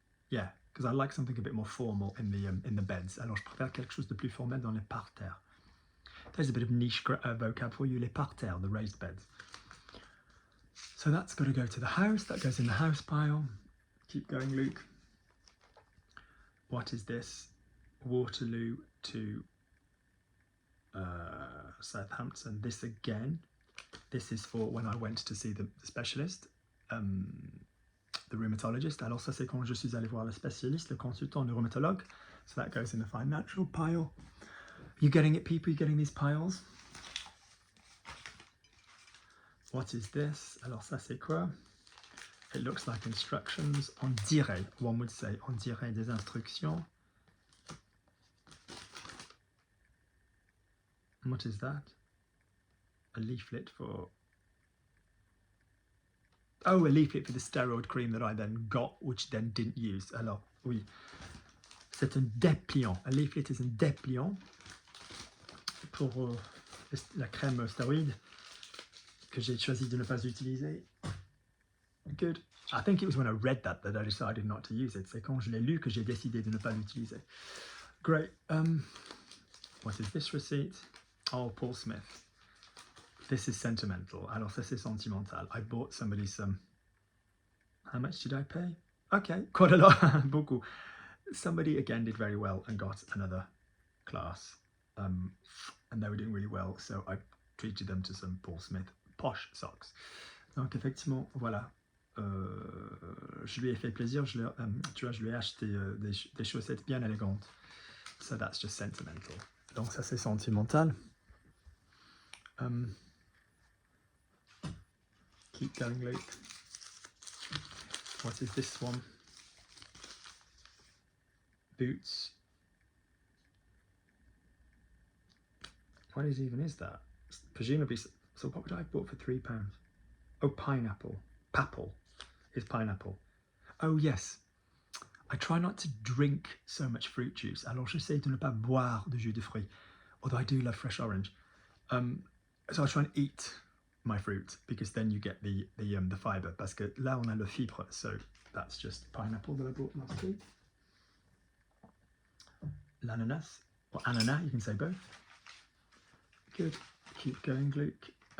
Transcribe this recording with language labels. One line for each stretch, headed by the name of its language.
English: Yeah, because I like something a bit more formal in the beds.
French: Alors je préfère quelque chose de plus formel dans les parterres.
English: There's a bit of niche vocab for you, les parterres, the raised beds. So that's got to go to the house. That goes in the house pile. Keep going, Luke. What is this? Waterloo to Southampton. This again. this is for when I went to see the specialist, the rheumatologist.
French: Alors ça, c'est quand je suis allé voir le spécialiste, le consultant, le rhumatologue.
English: So that goes in the financial pile. You getting it, people? You getting these piles? What is this?
French: Alors ça, c'est quoi?
English: It looks like instructions.
French: On dirait,
English: one would say,
French: on dirait des instructions.
English: What is that? A leaflet for... Oh, a leaflet for the steroid cream that I then got, which then didn't use.
French: Alors, oui. C'est un dépliant.
English: A leaflet is
French: un dépliant pour la crème stéroïde que j'ai choisi de ne pas utiliser.
English: Good. I think it was when I read that I decided not to use it.
French: C'est quand je l'ai lu que j'ai décidé de ne pas l'utiliser.
English: Great. What is this receipt? Oh, Paul Smith. This is sentimental.
French: Alors ça, c'est sentimental.
English: I bought somebody some... How much did I pay? Okay, quite a lot. Beaucoup. Somebody, again, did very well and got another class. And they were doing really well, so I treated them to some Paul Smith posh socks.
French: Donc, effectivement, voilà. Je lui ai fait plaisir. Tu vois, je lui ai acheté des chaussettes bien élégantes.
English: So that's just sentimental.
French: Donc, ça, c'est sentimental.
English: Keep going, Luke. What is this one? Boots. What even is that? Presumably, so what would I have bought for £3? Oh, pineapple. Papple is pineapple. Oh, yes. I try not to drink so much fruit juice.
French: Alors, j'essaie de ne pas boire de jus de fruits.
English: Although I do love fresh orange. So I try and eat my fruit because then you get the fibre.
French: Parce que là, on a le fibre.
English: So that's just pineapple that I bought last week. L'ananas, or ananas, you can say both. Good. Keep going, Luke.